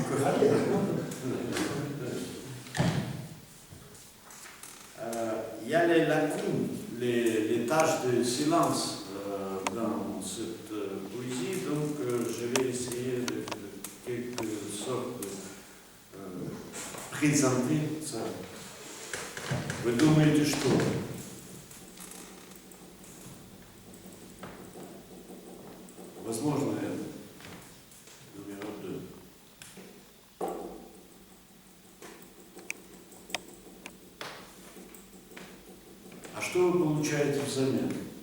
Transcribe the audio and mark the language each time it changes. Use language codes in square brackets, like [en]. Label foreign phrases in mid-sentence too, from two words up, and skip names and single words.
[fr] Il y a les lacunes, les tâches de silence dans cette poésie, donc je vais essayer de quelque sorte de présenter ça. [ru] Вы думаете, что? Возможно, это номер 2. А что вы получаете взамен?